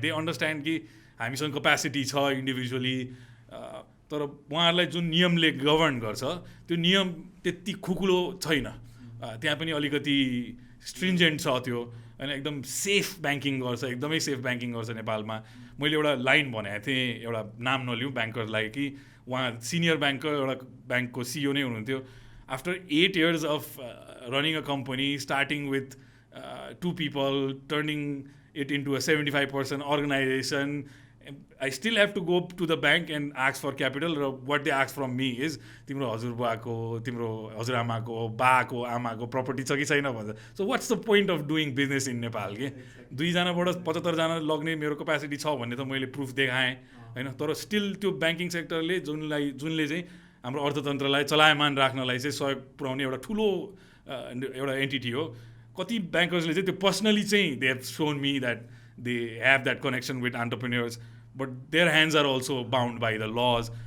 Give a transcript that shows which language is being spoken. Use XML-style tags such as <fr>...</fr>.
<en>they understand</en> <ne>कि हामीसँग capacity छ इन्डिभिजुअली, तर उहाँहरूलाई जुन नियमले गभर्न गर्छ त्यो नियम त्यति खुकुलो छैन। त्यहाँ पनि अलिकति स्ट्रिन्जेन्ट छ त्यो, होइन। एकदम सेफ ब्याङ्किङ गर्छ, एकदमै सेफ ब्याङ्किङ गर्छ नेपालमा। मैले एउटा लाइन भनेको थिएँ, एउटा नाम नलिउँ ब्याङ्करलाई, कि उहाँ सिनियर ब्याङ्कर, एउटा ब्याङ्कको सिइओ नै हुनुहुन्थ्यो।</ne> <en>After 8 years of running a company, starting with 2 people, turning it into a 75% organization, I still have to go to the bank and ask for capital. What they ask from me is,</en> <ne>तिम्रो हजुरबाको, तिम्रो हजुरआमाको, बाको, आमाको property छ कि छैन भन्छ।</ne> <en>So what's the point of doing business in Nepal?</en> <ne>के 2 जनाबाट 75 जना लग्ने मेरो क्यापेसिटी छ भन्ने त मैले प्रुफ देखाएँ, हैन। तर स्टिल त्यो ब्याङ्किङ सेक्टरले जुनले चाहिँ हाम्रो अर्थतन्त्रलाई चलायमान राख्नलाई चाहिँ सहयोग पुर्याउने एउटा ठुलो एउटा एन्टिटी हो। कति ब्याङ्कर्सले चाहिँ त्यो पर्सनली चाहिँ</ne> <en>They have shown me that they have that connection with entrepreneurs, but their hands are also bound by the laws.</en>